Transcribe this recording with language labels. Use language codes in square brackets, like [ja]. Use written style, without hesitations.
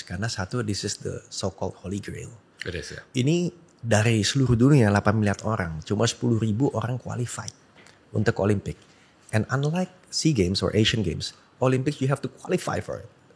[id] Karena satu, [en] this is the so-called Holy Grail. It is, yeah. [id] Ini dari seluruh dunia 8 miliar orang, cuma 10.000 orang qualified untuk Olimpik. [en] And unlike SEA Games or Asian Games, Olympics you have to qualify for it.